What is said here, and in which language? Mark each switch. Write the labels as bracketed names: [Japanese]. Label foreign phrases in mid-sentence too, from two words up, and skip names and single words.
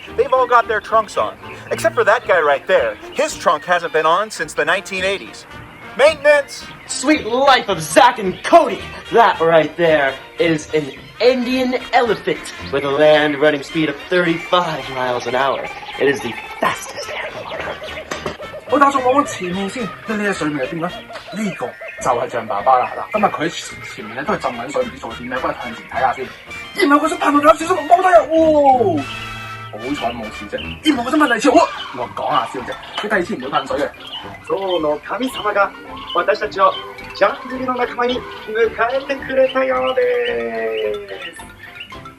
[English] They've all got their trunks on. Except for that guy right there. His trunk hasn't been on since the 1980s. Maintenance! Sweet life of Zack and Cody! That right there is an Indian elephant with a land running speed of 35 miles an hour. It is the fastest animal on Earth. [Cantonese] 我打算往前面先，睇呢隻水面係點咧？呢個就係象爸爸啦，嗱，今日佢喺前面咧都係浸緊水，唔知做點咧，不如向前睇下先。然後佢想彈到有少少落低啊！哦，好彩冇事啫。然後佢想問嚟潮，我講下笑啫，你第二次唔會噴水嘅。 [Japanese] 象の神様が私たちをジャングルの仲間に迎えてくれたようです。